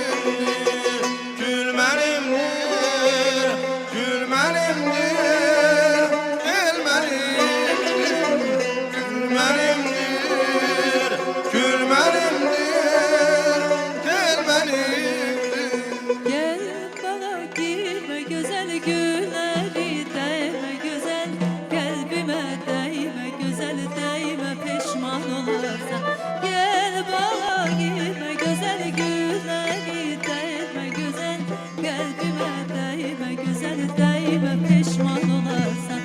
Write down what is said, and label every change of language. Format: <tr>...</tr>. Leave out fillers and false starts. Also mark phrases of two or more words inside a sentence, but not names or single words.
<az>Gül mənimdir, Gül mənimdir, gül mənimdir, gül mənimdir, gül mənimdir, gül mənimdir.</az> <tr>Gel bana girme güzel günleri değme güzel kalbime değme güzel değme pişman olarsan. Gel bana girme güzel günleri değme güzel kalbime değme güzel değme pişman olarsan.</tr>